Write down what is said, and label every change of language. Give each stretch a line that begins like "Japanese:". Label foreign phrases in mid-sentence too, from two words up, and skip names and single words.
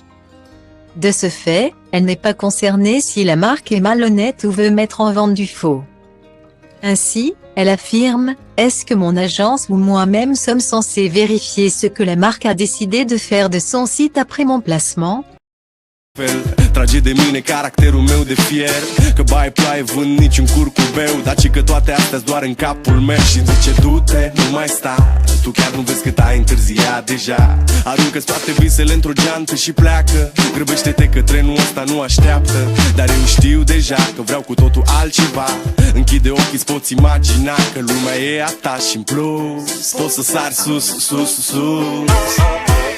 French: De ce fait, elle n'est pas concernée si la marque est malhonnête ou veut mettre en vente du faux. Ainsi, elle affirme « Est-ce que mon agence ou moi-même sommes censés vérifier ce que la marque a décidé de faire de son site après mon placement ?»
Romanian: Trage de mine caracterul meu de fier Că baie ploaie vând nici un curcubeu Dar și că toate astea doar în capul meu Și zice du-te, nu mai sta Tu chiar nu vezi cât ai întârziat deja Aruncă-ți toate visele într-o geantă și pleacă Grăbește-te că trenul ăsta nu așteaptă Dar eu știu deja că vreau cu totul altceva Închide ochii, îți poți imagina Că lumea e a ta și în plus Poți să sari sus, sus, sus